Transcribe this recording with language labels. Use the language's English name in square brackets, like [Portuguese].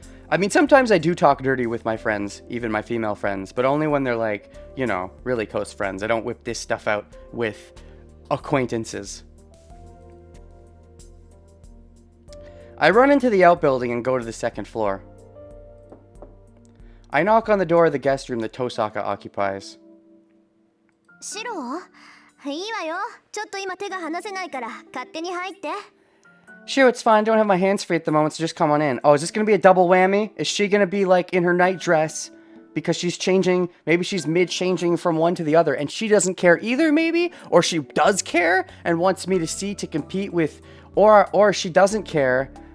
[English] I mean, sometimes I do talk dirty with my friends, even my female friends, but only when they're like, you know, really close friends. I don't whip this stuff out with acquaintances. I run into the outbuilding and go to the second floor. I knock on the door of the guest room that Tosaka occupies. [Japanese] シロいいわよ。ちょっと今手が離せないから勝手に入って。 [English] Sure, it's fine. Don't have my hands free at the moment, so just come on in. Oh, is this going to be a double whammy? Is she going to be, like, in her nightdress because she's changing? Maybe she's mid-changing from one to the other, and she doesn't care either, maybe? Or she does care and wants me to see to compete with... Or she doesn't care.